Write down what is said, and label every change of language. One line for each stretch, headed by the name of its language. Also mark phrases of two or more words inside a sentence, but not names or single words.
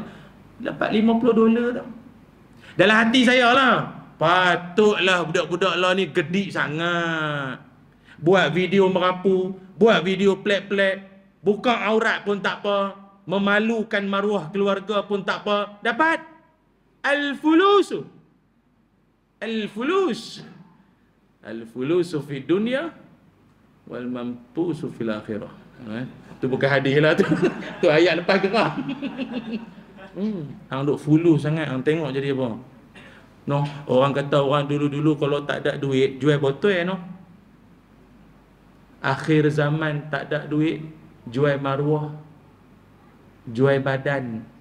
Malay: Dapat $50 tau. Dalam hati saya lah, patutlah budak-budak lah ni gedik sangat. Buat video merapu, buat video plek-plek, buka aurat pun tak apa, memalukan maruah keluarga pun tak apa, dapat
Arabic: الفلوس في دنيا والمامبوس في الآخرة.
Malay: Tu bukan hadis lah tu. Tu ayat lepas gerah. Hang duk fulus sangat, hang tengok jadi apa? Orang kata orang dulu-dulu kalau tak ada duit jual botol Akhir zaman tak ada duit jual maruah, jual badan.